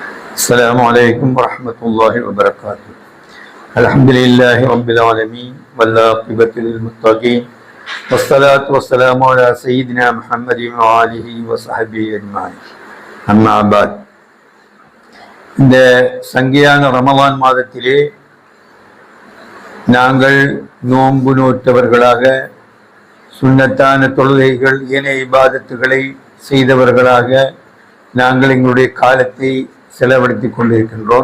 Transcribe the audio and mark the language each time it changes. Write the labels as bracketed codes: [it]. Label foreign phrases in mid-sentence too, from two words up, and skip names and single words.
[ar] السلام عليكم ورحمة الله وبركاته. الحمد لله رب العالمين والعاقبة للمتقين والصلاة والسلام على سيدنا محمد وآله وصحبه أجمعين. أما بعد. [ta] இந்த சங்கியான ரமலான் மாதத்திலே நாங்கள் நோன்பு நோற்றவர்களாக சுன்னத்தான தொழுகைகள் ஏனைய இபாதத்துகளை செய்தவர்களாக நாங்கள் எங்களுடைய காலத்தை செலவழித்து கொண்டிருக்கின்றோம்.